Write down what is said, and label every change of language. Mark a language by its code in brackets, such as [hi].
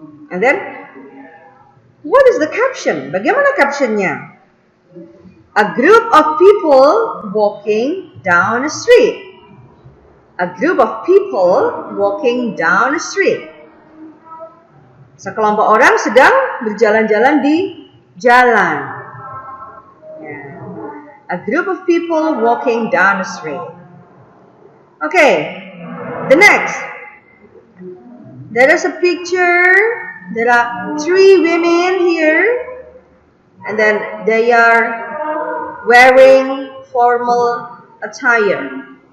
[en] And then, what is the caption? [id] Bagaimana captionnya? [en] A group of people walking down a street. A group of people walking down a street. [id] Sekelompok orang sedang berjalan-jalan di jalan. [en] A group of people walking down the street. Okay, the next. There is a picture. There are 3 women here. And then they are wearing formal attire.